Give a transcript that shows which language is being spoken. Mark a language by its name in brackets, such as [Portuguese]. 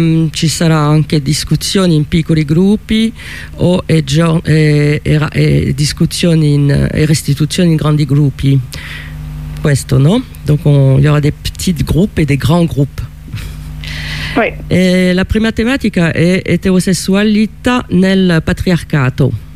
[Italian] Ci sarà anche discussioni in piccoli gruppi e discussioni e restituzioni in grandi gruppi. Questo, no? [French] Donc il y aura des petits groupes et des grands groupes. Oui. [Italian] E la prima tematica è eterosessualità nel patriarcato.